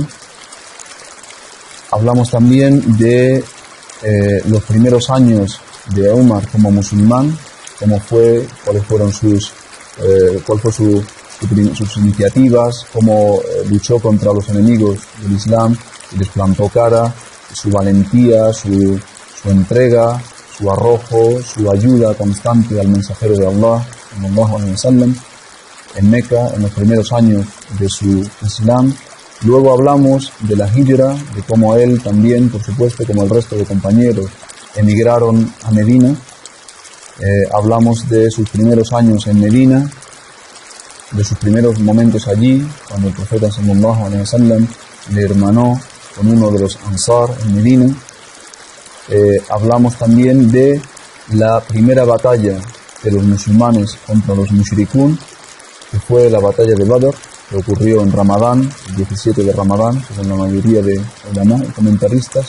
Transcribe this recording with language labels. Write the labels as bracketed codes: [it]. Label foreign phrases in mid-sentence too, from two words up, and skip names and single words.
[es] Hablamos también de los primeros años de Umar como musulmán, cuáles fueron sus iniciativas, cómo luchó contra los enemigos del Islam y les plantó cara, su valentía, su entrega, su arrojo, su ayuda constante al mensajero de Allah, [ar] صلى الله عليه وسلم, [es] en Meca, en los primeros años de su Islam. Luego hablamos de la hijra, de cómo él también, por supuesto, como el resto de compañeros, emigraron a Medina. Hablamos de sus primeros años en Medina, de sus primeros momentos allí, cuando el profeta [ar] صلى الله عليه وسلم [es] le hermanó con uno de los Ansar en Medina. Hablamos también de la primera batalla de los musulmanes contra los mushrikun, que fue la batalla de Badr, que ocurrió en Ramadán, el 17 de Ramadán, según la mayoría de ulama y comentaristas.